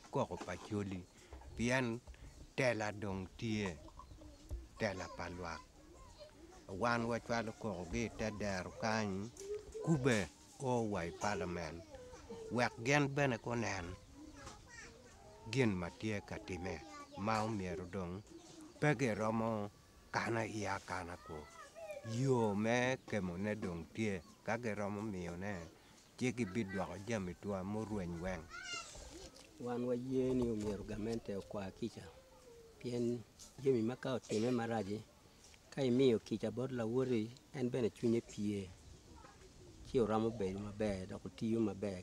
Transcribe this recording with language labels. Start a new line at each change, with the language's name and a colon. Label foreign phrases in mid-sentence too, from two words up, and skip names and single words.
Acoli: kogo Acholi pien tela dong tie tela palwak wan wachwalo kogo gi te dero kany kube o wai parliament wek gen bene konen gin matie katime ma omiero dong pege romo kana iya kana ko yo me kemone dong tie kage romo mione chiki bidwako jami twa morweny weng wan wayie ni omiero gamente okwa kicha pien jami maka otime maraje ka imiyo kicha bod lawori en bene chunye pie chi oramo bedo maber dok otiyo maber